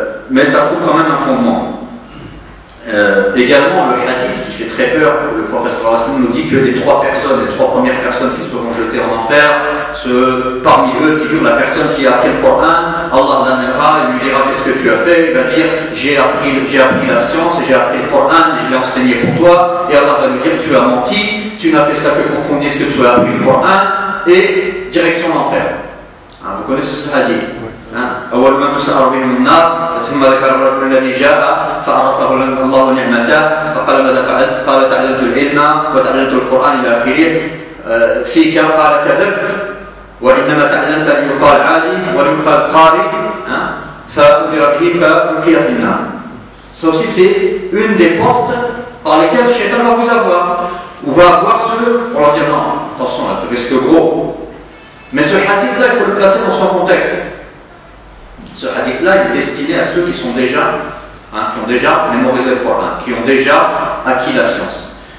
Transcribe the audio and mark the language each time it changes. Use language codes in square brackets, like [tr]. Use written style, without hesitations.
[fr] Mais ça trouve quand même un fondement. Également, le hadith qui fait très peur, le professeur Hassan nous dit que les trois premières personnes qui seront jetées en enfer, parmi eux figure la personne qui a appris le Coran. Allah l'amènera, il lui dira qu'est-ce que tu as fait, il va dire j'ai appris la science, j'ai appris le Coran, je l'ai enseigné pour toi, et Allah va lui dire tu as menti, tu n'as fait ça que pour qu'on dise que tu as appris le Coran, et direction l'enfer. Vous connaissez ce hadith? [ar] أول ما تسعر بهم النار ثم ذكر الرجل الذي جاء فعرفه الله نعمته فقال ماذا فعلت؟ قال تعلمت العلم وتعلمت القرآن إلى آخره فيك قال كذبت وإنما تعلمت أن يقال عالم ويقال قارئ فأمر به فألقي في النار. [fr] Ça aussi c'est une des portes par lesquelles le shaitan va vous avoir. Ou va avoir ceux pour leur dire non, attention là, tu risques gros. Mais ce hadith là, il faut le placer dans son contexte. Ce hadith-là, il est destiné à ceux qui ont déjà mémorisé le Coran, qui ont déjà acquis la science.